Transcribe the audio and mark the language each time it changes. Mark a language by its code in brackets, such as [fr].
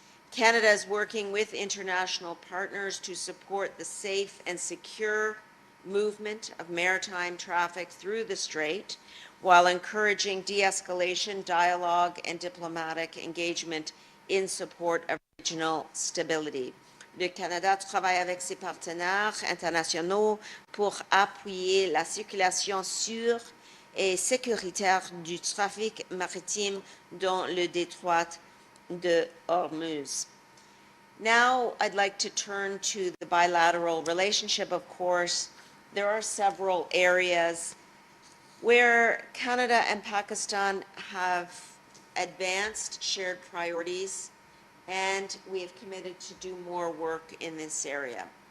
[en] Canada is working with international partners to support the safe and secure movement of maritime traffic through the Strait, while encouraging de-escalation, dialogue, and diplomatic engagement in support of regional stability. [fr] Le Canada travaille avec ses partenaires internationaux pour appuyer la circulation sûre et sécuritaire du trafic maritime dans le détroit de Hormuz. [en] Now, I'd like to turn to the bilateral relationship. Of course, there are several areas where Canada and Pakistan have advanced shared priorities, and we have committed to do more work in this area.